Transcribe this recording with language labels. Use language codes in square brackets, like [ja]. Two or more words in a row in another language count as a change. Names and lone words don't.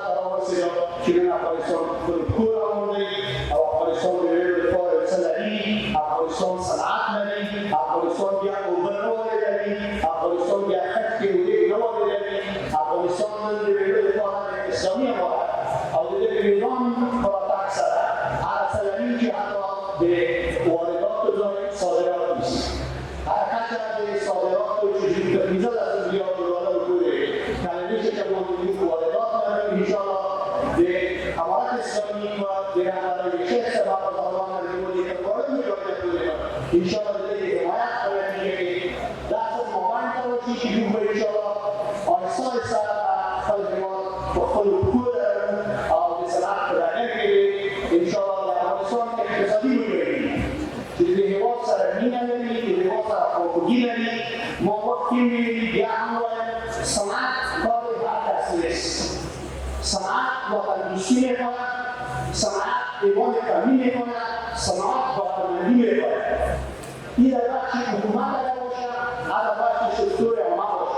[ps] ته راورسېده چې نن افغانستان خپل کور راوړی او افغانستان د ویلو لپاره څه لري، افغانستان صنعت لري، افغانستان بیا اوبه نوارې لري، افغانستان بیا خط کې اوبه نوارې لري، افغانستان نن د ویلو لپاره اسلامي امارت او د دې نظام په راتګ سره هر څه لري چې حتی د وارداتو ځای صادرات نیسي. هر کچه د صادراتو چې 15 میلیارد دلار پورې کلنی چې موږ واردات لرو، انشاءالله د امارت اسلامی و د رهبری شیخ صاحب رضوان الله علیه انشاءالله د دې حمایت په نتیجه کې داسې مومنټ راوځي چې موږ انشاءالله آهسته آهسته خپل هېواد په خپل کور او د صنعت په ډګر کې انشاءالله د افغانستان اقتصادي وګړي چې د هېواد سره مینه لري، د هېواد سره خواخوږي لري. [fa] ما وقتی می‌بینی بیا هم وایم صنعت کار هر کسی نیست. صنعت وطن‌دوستی می‌کند، صنعت ایمان کمی می‌کند، صنعت وطن‌مندی می‌کند. این در بخش حکومت اگر باشد، در بخش سکتور عامه باشد.